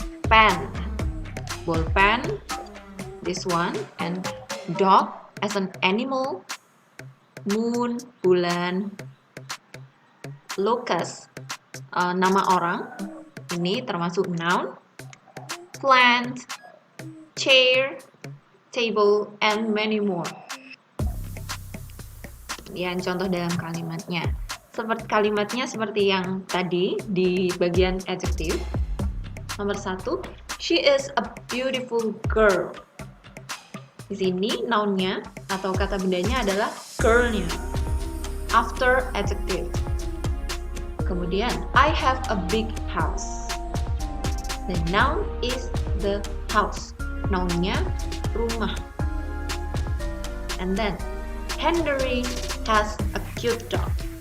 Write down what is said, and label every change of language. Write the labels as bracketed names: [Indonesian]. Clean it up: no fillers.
[English] Pen, ballpen, this one, and dog as an animal, moon, bulan, locust, [Indonesian] nama orang, ini termasuk [English] noun, plant, chair, table, and many more. [Indonesian] Yang contoh dalam kalimatnya. Kalimatnya seperti yang tadi di bagian adjective. [English] Nomor 1, she is a beautiful girl. [Indonesian] Di sini nounnya atau kata bendanya adalah girl-nya. [English] After adjective. Kemudian, I have a big house. The noun is the house. [Indonesian] Nounnya rumah. [English] And then, Henry has a cute dog.